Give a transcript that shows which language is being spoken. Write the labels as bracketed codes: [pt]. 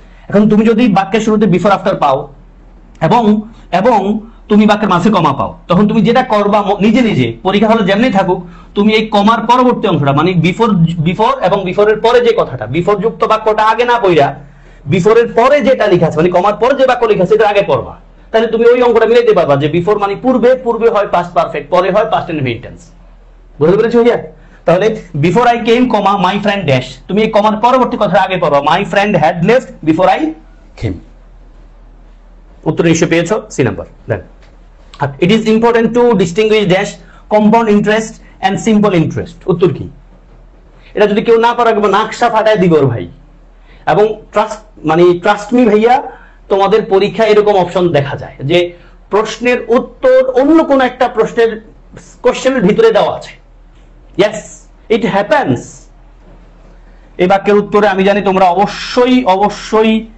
[bn] এখন তুমি যদি বাক্যের শুরুতে বিফোর আফটার পাও এবং তুমি বাক্যের মাঝে কমা পাও, তখন তুমি যেটা করবা নিজে পরীক্ষা হলে যেমনি থাকুক, তুমি এই কমার পরবর্তী অংশটা, মানে বিফোর এবং বিফোরের পরে যে কথাটা, বিফোর যুক্ত বাক্যটা আগে না পড়া বিফোরের পরে যেটা লেখা আছে, মানে কমার পরে যে বাক্য লেখা আছে এটা আগে পড়বা, তাহলে তুমি ওই অঙ্কটা মিলাইতে পারবা যে বিফোর মানে পূর্বে হয় পাস্ট পারফেক্ট, পরে হয় পাস্ট ইনডিফিনিট টেন্স। বুঝতে পেরেছো ভাইয়া? [en] তাহলে before I came comma my friend dash, [bn] তুমি এই কমার পরবর্তী কথা আগে পড়বা, [en] My friend had left before I came. [bn] উত্তর নিশ্চয় পেয়েছো, C number. [en] Then it is important to distinguish dash compound interest and simple interest। [bn] উত্তর কি? এটা যদি কেউ না পারে নাকশা ফাটায় দিব ভাই, এবং ট্রাস্ট মি ভাইয়া, তোমাদের পরীক্ষা এরকম অপশন দেখা যায় যে প্রশ্নের উত্তর অন্য কোন একটা প্রশ্নের কোশ্চেনের ভিতরে দেওয়া আছে। [en] Yes, it happens. [bn] এই বাক্যের উত্তরে আমি জানি তোমরা অবশ্যই